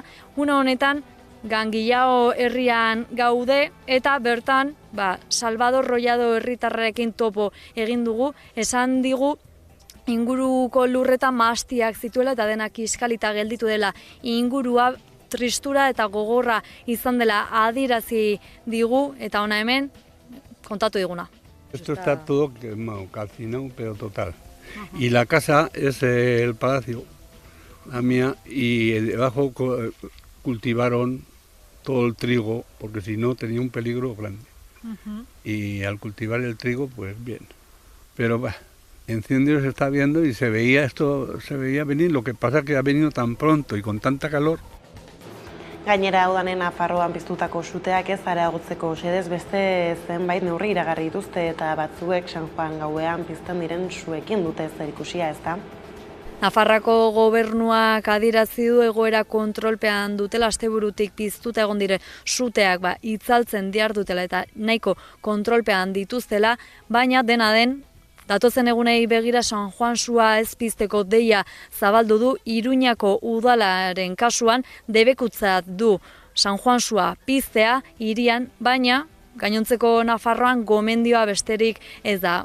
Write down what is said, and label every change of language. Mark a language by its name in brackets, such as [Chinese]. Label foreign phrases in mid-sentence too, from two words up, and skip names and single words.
[Basque] Une honetan Gangillao herrian gaude eta bertan Salvador Rollado herritarrekin topo egin dugu, esan digu inguruko lurretan mahastiak zituela eta denak kiskalita gelditu dela ingurua tristura eta gogorra izan dela adierazi digu eta ona hemen kontatu diguna. [Spanish] Esto está todo quemado, calcinado, pero total. Y la casa es el palacio, la mía, y debajo cultivaron todo el trigo, porque si no tenía un peligro grande. Y al cultivar el trigo, pues bien. Pero incendios se está viendo y se veía venir, lo que pasa es que ha venido tan pronto y con tanta calor. [Basque] Gainera Udanen Nafarroan piztutako suteak ez areagotzeko xedez beste zenbait neurri iragarri dituzte eta batzuek San Juan gauean pizten diren suekin dute zerikusia, ezta? Nafarrako gobernuak adierazi du egoera kontrolpean dutela asteburutik piztuta egon dire suteak itzaltzen dihardutela eta nahiko kontrolpean dituztela, baina dena den datozen egunei begira San Juan sua ez pizteko deia zabaldu du Iruñako udalaren kasuan debekutzat du San Juan sua piztea hirian, baina gainontzeko Nafarroan gomendioa besterik ez da.